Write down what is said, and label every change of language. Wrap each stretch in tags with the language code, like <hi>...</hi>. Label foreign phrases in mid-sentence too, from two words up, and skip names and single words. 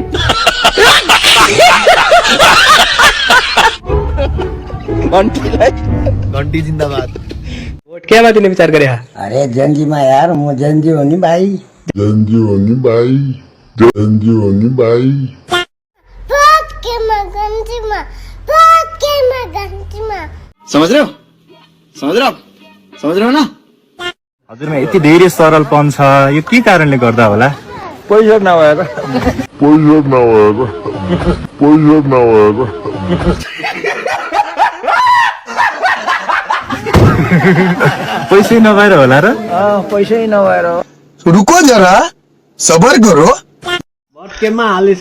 <ne>घन्टी जिन्दाबाद। भोट केमा दिने विचार गरे? अरे जंजीमा यार, म जंजी हो नि भाइ।</ne> <hi>समझ रहे हो ना?</hi> <ne>हजुरमा यति धेरै सरलपन छ, यो के कारणले गर्दा होला? पैसा नभएर पैसै नभएर होला र? पैसै नभएर।</ne> <hi>रुको जरा, सबर करो।</hi> <ne>भोट केमा हालिस?</ne>